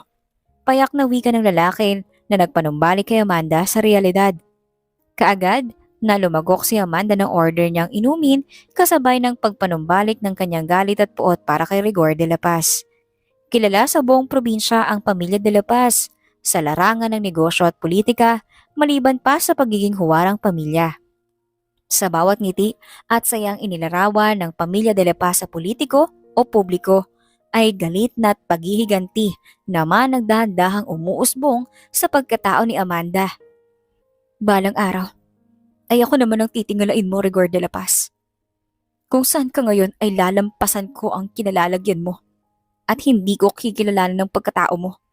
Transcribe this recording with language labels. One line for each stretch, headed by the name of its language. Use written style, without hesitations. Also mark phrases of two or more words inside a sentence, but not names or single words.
Filipino: Payak na wika ng lalaki na nagpanumbalik kay Amanda sa realidad. Kaagad na lumagok si Amanda ng order niyang inumin kasabay ng pagpanumbalik ng kanyang galit at puot para kay Rigor de la Paz. Kilala sa buong probinsya ang pamilya de la Paz sa larangan ng negosyo at politika maliban pa sa pagiging huwarang pamilya. Sa bawat ngiti at sayang inilarawan ng pamilya de la Paz sa politiko o publiko ay galit na't paghihiganti naman ang dahan-dahang umuusbong sa pagkatao ni Amanda. Balang araw, ay ako naman ang titingalain mo, Rigor de la Paz. Kung saan ka ngayon ay lalampasan ko ang kinalalagyan mo at hindi ko kikilalanan ng pagkatao mo.